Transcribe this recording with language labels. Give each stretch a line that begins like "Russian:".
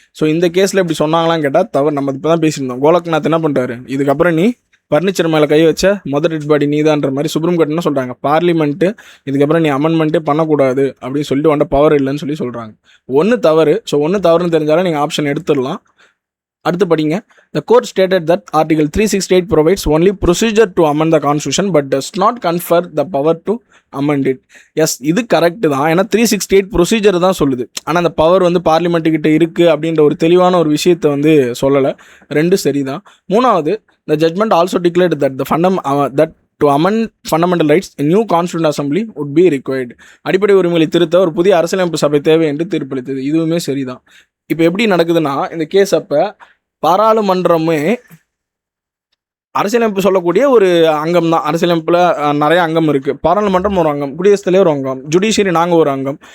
Tamil: So இந்த கேஸில் இப்படி சொன்னாங்களான்னு கேட்டால் தவறு. நம்ம இப்போ தான் பேசியிருந்தோம். கோலக்நாத் என்ன பண்ணுறாரு, இதுக்கப்புறம் நீ ஃபர்னிச்சர் மேலே கை வச்ச முதல் டெட் பாடி நீதான்ற மாதிரி சுப்ரீம் கோர்ட் என்ன சொல்கிறாங்க, பார்லிமெண்ட்டு இதுக்கப்புறம் நீ அமெண்ட்மெண்ட்டே பண்ணக்கூடாது அப்படின்னு சொல்லிட்டு உன்ட பவர் இல்லைன்னு சொல்கிறாங்க. ஒன்று தவறு. ஸோ ஒன்று தவறுன்னு தெரிஞ்சாலும் நீங்கள் ஆப்ஷன் எடுத்துடலாம். அடுத்து படிங்க.
English: The court stated that Article 368 provides only procedure to amend the constitution but does not confer the power to amend it.
Tamil: S, இது கரெக்டு தான். ஏன்னா 368 ப்ரொசீஜர் தான் சொல்லுது. ஆனால் அந்த பவர் வந்து பார்லிமெண்ட்டுக்கிட்ட இருக்குது அப்படின்ற ஒரு தெளிவான ஒரு விஷயத்தை வந்து சொல்லலை. ரெண்டு சரி தான்.
English: மூணாவது, the judgment also declared that that to amend fundamental rights a new constituent assembly would be required.
Tamil: அடிப்படை உரிமைகளை திருத்த ஒரு புதிய அரசியலமைப்பு சபை தேவை என்று தீர்ப்பளித்தது. இதுவுமே சரிதான். இப்போ எப்படி நடக்குதுன்னா, இந்த கேஸ் அப்போ பாராளுமன்றமே அரசியலமைப்பு சொல்லக்கூடிய ஒரு அங்கம் தான். அரசியலமைப்பில் நிறைய அங்கம் இருக்குது. பாராளுமன்றம் ஒரு அங்கம், குடியரசுத் தலைவர் ஒரு அங்கம், ஜுடிஷியரி நாங்கள் ஒரு அங்கம்.